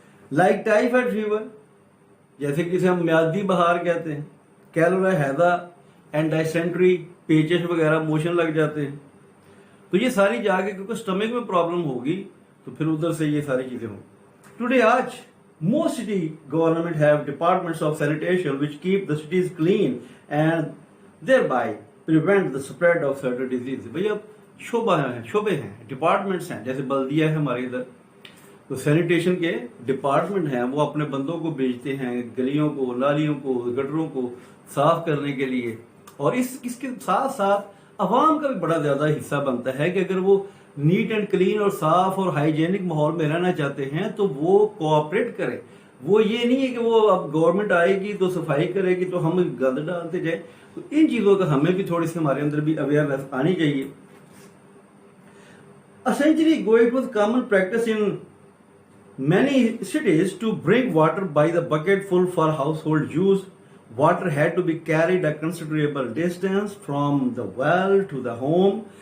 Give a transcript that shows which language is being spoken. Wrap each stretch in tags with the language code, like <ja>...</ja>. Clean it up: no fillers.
<en>like</en> <ur>typhoid fever, جیسے کسے ہم میادی بخار کہتے ہیں, کیلرا ہیضہ اینڈ ڈائسینٹری, پیچش وغیرہ, موشن لگ جاتے ہیں. تو یہ ساری جا کے کیونکہ اسٹمک میں پرابلم ہوگی تو پھر ادھر سے یہ ساری چیزیں ہوں.</ur> <en>today</en> <ur>آج</ur> <en>most city government have departments of sanitation which keep the cities clean and thereby prevent the spread of certain diseases.</en> <ur>بھئی اب شعبے ہیں, ڈپارٹمنٹس ہیں, جیسے بلدیہ ہے ہمارے ادھر, تو سینیٹیشن کے ڈپارٹمنٹ ہیں, وہ اپنے بندوں کو بھیجتے ہیں گلیوں کو, نالیوں کو, گٹروں کو صاف کرنے کے لیے. اور اس کے ساتھ ساتھ عوام کا بھی بڑا زیادہ حصہ بنتا ہے کہ اگر وہ</ur> <en>neat and clean</en> <ur>اور صاف اور ہائیجینک ماحول میں رہنا چاہتے ہیں تو وہ کوآپریٹ کریں. وہ یہ نہیں ہے کہ وہ اب گورنمنٹ آئے گی تو صفائی کرے گی تو ہم گند ڈالتے جائیں. تو ان چیزوں کا ہمیں بھی تھوڑی سی ہمارے اندر بھی اویئرنیس آنی چاہیے.</ur> <en>A century ago it was common practice in many cities to bring water by the bucket full for household use. Water had to be carried a considerable distance from the well to the home.</en>